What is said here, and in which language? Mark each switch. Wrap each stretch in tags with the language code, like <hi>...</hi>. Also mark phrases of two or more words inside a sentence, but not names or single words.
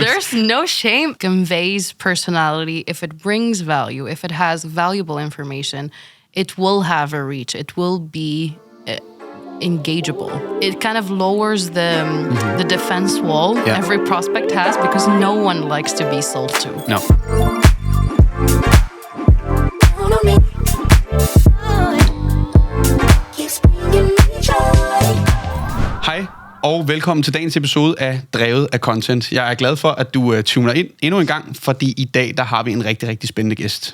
<en>There's no shame. Conveys personality. If it brings value, if it has valuable information, it will have a reach. It will be engageable. It kind of lowers the defense wall every prospect has, because no one likes to be sold to. No.</en> <da>Hej og velkommen til dagens episode af Drevet af Content. Jeg er glad for, at du tuner ind endnu en gang, fordi i dag der har vi en rigtig, rigtig spændende gæst.</da>